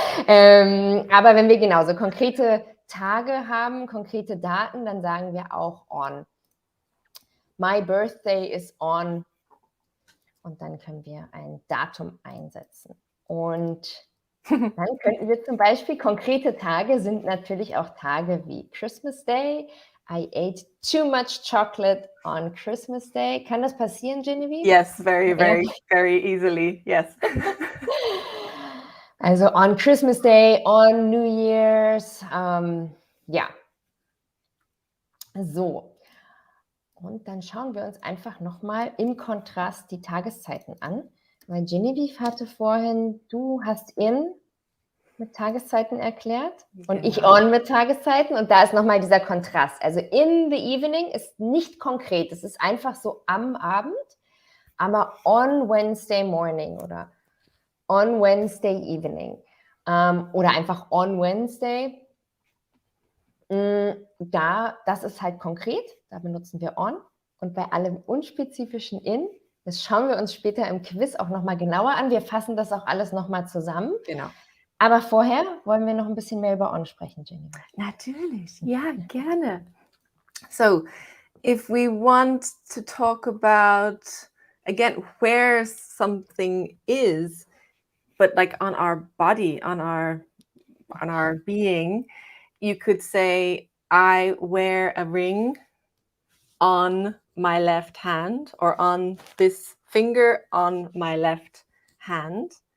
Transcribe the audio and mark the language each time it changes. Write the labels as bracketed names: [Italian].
[German] Aber wenn wir genauso konkrete Tage haben, konkrete Daten, dann sagen wir auch on. [English] My birthday is on. [German] Und dann können wir ein Datum einsetzen. Und dann könnten wir zum Beispiel, konkrete Tage sind natürlich auch Tage wie Christmas Day. [English] I ate too much chocolate on Christmas Day. [German] Kann das passieren, Genevieve? [English] Yes, very, very, very easily. Yes. Also on Christmas Day, on New Year's. Ja. So. [German] Und dann schauen wir uns einfach nochmal im Kontrast die Tageszeiten an. Weil Genevieve hatte vorhin, du hast in mit Tageszeiten erklärt und ich on mit Tageszeiten. Und da ist nochmal dieser Kontrast. Also [English] in the evening [German] ist nicht konkret. Es ist einfach so am Abend. Aber [English] on Wednesday morning [German] oder [English] on Wednesday evening [German] oder einfach [English] on Wednesday, [German] das ist halt konkret, da benutzen wir on. Und bei allem unspezifischen in, das schauen wir uns später im Quiz auch nochmal genauer an. Wir fassen das auch alles nochmal zusammen. Genau. Aber vorher wollen wir noch ein bisschen mehr über on sprechen, Jenny. Natürlich, ja, gerne. [English] So, if we want to talk about, again, where something is, but like on our body, on our being, you could say, I wear a ring on my left hand, or on this finger on my left hand.